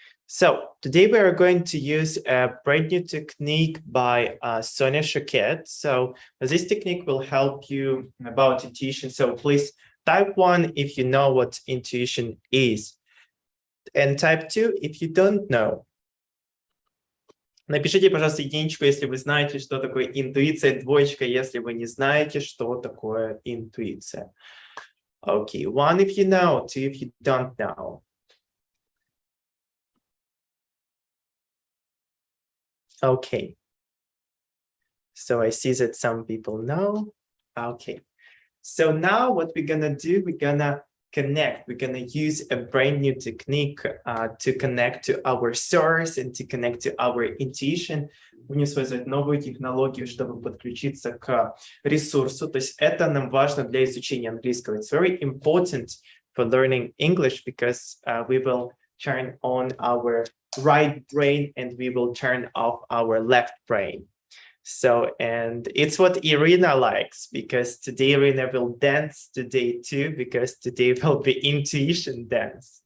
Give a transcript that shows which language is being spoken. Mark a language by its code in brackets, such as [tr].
[en] So today we are going to use a brand new technique by Sonia Choquette. So this technique will help you about intuition. So please type 1 if you know what intuition is, and type 2 if you don't know. [ru] Напишите, пожалуйста, единичку, если вы знаете, что такое интуиция, двоечка, если вы не знаете, что такое интуиция. [en] Okay, 1 if you know, 2 if you don't know. Okay. So I see that some people know. Okay. So now what we're gonna do, we're gonna connect. We're gonna use a brand new technique to connect to our source and to connect to our intuition. [ru] Будем использовать новую технологию, чтобы подключиться к ресурсу. То есть это нам важно для изучения английского. [en] It's very important for learning English because we will turn on our right brain and we will turn off our left brain. So, and it's what Irina likes, because today Irina will dance today too, because today will be intuition dance.